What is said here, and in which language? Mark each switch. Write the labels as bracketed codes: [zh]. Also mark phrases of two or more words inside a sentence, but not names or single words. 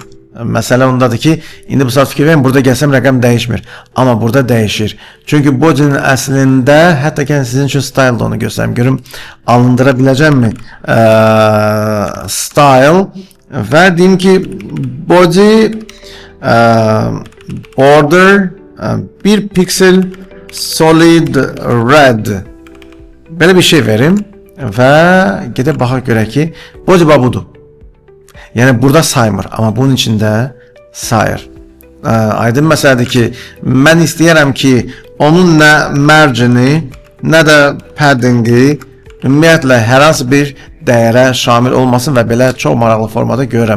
[az] Məsələ ondadır ki, indi bu saat fikir verin, burada gəlsəm rəqəm dəyişmir, amma burada dəyişir. Çünki Bozinin əslində, hətta ki sizin üçün style da onu göstərim, görüm alındıra biləcəmmi? Style və deyim ki, Bozi [en] border 1 pixel solid red, [az] belə bir şey verim və gedib baxaq görək ki, Bozi budur. Yəni burada saymır, amma bunun içində sayır. Aydın məsələdir ki, mən istəyərəm ki, onun nə margini, nə də paddingi ümumiyyətlə hər hansı bir dəyərə şamil olmasın və belə çox maraqlı formada görürəm.